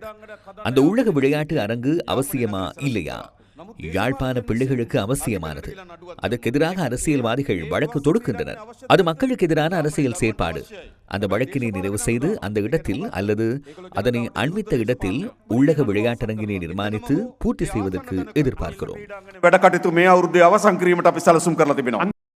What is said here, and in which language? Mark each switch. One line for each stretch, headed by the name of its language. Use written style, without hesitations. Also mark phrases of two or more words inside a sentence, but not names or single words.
Tamil: அந்த உள்ளக விளையாட்டு அரங்கு அவசியமா இல்லையா? யாழ்ப்பாண பிள்ளைகளுக்கு அவசியமானது. அதற்கு எதிராக அரசியல்வாதிகள் வழக்கு தொடுக்கின்றனர். அது மக்களுக்கு எதிரான அரசியல் செயற்பாடு. அந்த வழக்கினை நிறைவு செய்து அந்த இடத்தில் அல்லது அதனை அண்மித்த இடத்தில் உள்ளக விளையாட்டரங்கினை நிர்மாணித்து பூர்த்தி செய்வதற்கு எதிர்பார்க்கிறோம்.
Sinhala: වැඩ කටයුතු මේ අවුරුද්දේ අවසන් කිරීමට අපි සැලසුම් කරලා තිබෙනවා.